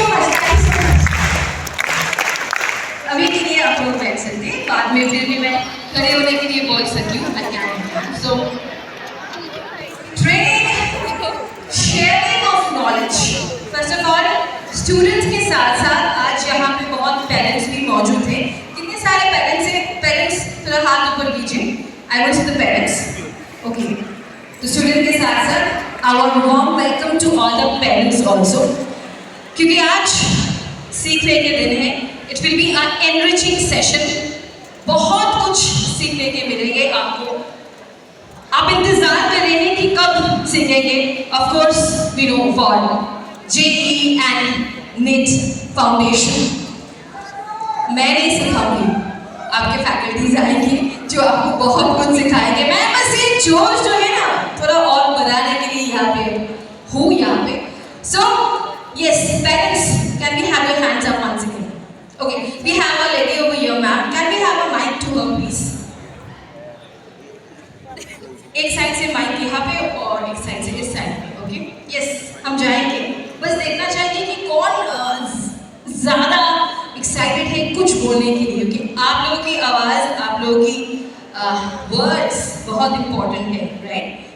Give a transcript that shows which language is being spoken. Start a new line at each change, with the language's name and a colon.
Hindi: बाद में फिर भी मैं खड़े होने के लिए बोल सकती हूँ.
English: So, training, sharing of knowledge.
Hindi: First of all, students के साथ साथ आज यहाँ पे बहुत पेरेंट्स भी मौजूद थे. कितने सारे पेरेंट्स हैं? पेरेंट्स थोड़ा हाथ ऊपर कीजिए.
English: I want to see the parents. Okay.
Hindi: तो स्टूडेंट के साथ साथ
English: our warm welcome to all the parents also.
Hindi: क्योंकि आज सीखने के दिन है.
English: It will be an enriching session.
Hindi: बहुत कुछ सीखने के मिलेंगे आपको. आप इंतजार कर रहे हैं कि कब सीखेंगे.
English: Of course, we know for JEE and NEET Foundation.
Hindi: मैं नहीं सिखाऊंगी, आपके फैकल्टीज आएंगे जो आपको बहुत कुछ सिखाएंगे. मैं बस ये जोश जो है ना थोड़ा और बढ़ाने के लिए यहाँ पे हूँ यहाँ पे.
English: So yes, parents, can we have your hands up once again? Okay, we have a lady over here, ma'am. Can we have a mic to her, please?
Hindi: एक साइड से माइक यहाँ पे और एक साइड से इस साइड पे. Okay, yes, हम जाएंगे. बस देखना चाहिए कि कौन ज़्यादा एक्साइटेड है कुछ बोलने के लिए. ओके, आप लोगों की आवाज़, आप लोगों की वर्ड्स बहुत इंपॉर्टेंट है, राइट?